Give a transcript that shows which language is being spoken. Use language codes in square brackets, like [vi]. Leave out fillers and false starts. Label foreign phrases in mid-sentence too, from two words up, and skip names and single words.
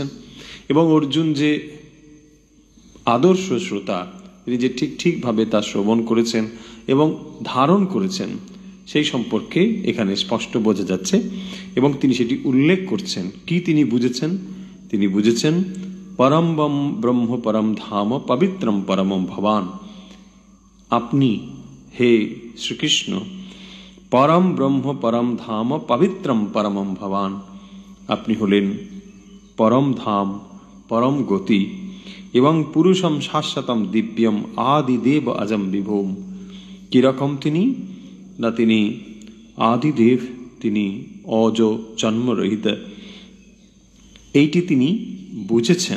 [bn] এবং অর্জুন যে আদর্শ শ্রোতা, তিনি যে ঠিক ঠিকভাবে তা শ্রবণ করেছেন এবং ধারণ করেছেন, সেই সম্পর্কে এখানে স্পষ্ট বোঝা যাচ্ছে। এবং তিনি সেটি উল্লেখ করছেন। কি তিনি বুঝেছেন? তিনি বুঝেছেন [sa] পরম ব্রহ্ম পরম ধাম পবিত্রম পরমম ভবান। [bn] আপনি হে শ্রীকৃষ্ণ [sa] পরম ব্রহ্ম পরম ধাম পবিত্রম পরমম ভবান, [bn] আপনি হলেন পরম ধাম, পরম গতি এবং [sa] পুরুষম শাশ্বতম দিব্যম আদিদেব অজম বিভূম। [bn] কিরকম তিনি? না তিনি আদিদেব, তিনি অজ, জন্মরহিত, এইটি তিনি বুঝেছেন।